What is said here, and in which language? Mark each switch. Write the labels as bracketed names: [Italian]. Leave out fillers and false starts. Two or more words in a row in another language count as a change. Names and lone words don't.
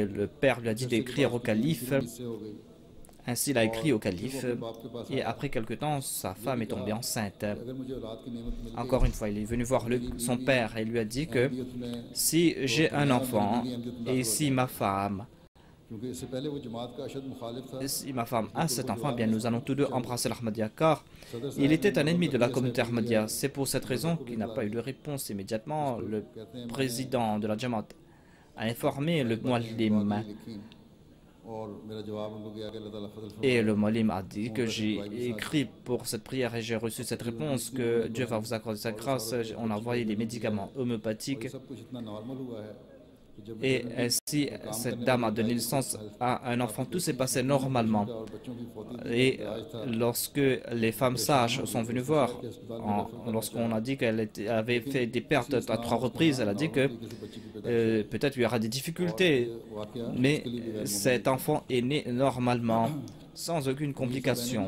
[French] Le père lui a dit d'écrire au calife. Ainsi, il a écrit au calife et après quelque temps, sa femme est tombée enceinte. Encore une fois, il est venu voir son père et lui a dit que si j'ai un enfant et si ma femme [Urdu] کیونکہ اس سے پہلے وہ جماعت کا اشد مخالف تھا. [French] Si ma femme a cet enfant, eh bien nous allons tous deux embrasser l'Ahmadiyya car il était un ennemi de la communauté Ahmadiyya. C'est pour cette raison qu'il n'a pas eu de réponse immédiatement. Le président de la Jamaat a informé le Muallim [Urdu] اور میرا جواب ان کو گیا کہ اللہ تعالیٰ فضل فرمائے. [French] et le Muallim a dit que j'ai écrit pour cette prière et j'ai reçu cette réponse que Dieu va vous accorder sa grâce. On a envoyé des médicaments homéopathiques. [Urdu] سب کچھ اتنا نارمل ہوا ہے کہ جب [French] Et ainsi, cette dame a donné naissance à un enfant. Tout s'est passé normalement. [Urdu] اور بچوں کی فوتی [French] Et lorsque les femmes sages sont venues voir, lorsqu'on a dit qu'elle avait fait des pertes à 3 reprises, elle a dit que peut-être il y aura des difficultés, mais cet enfant est né normalement, sans aucune complication.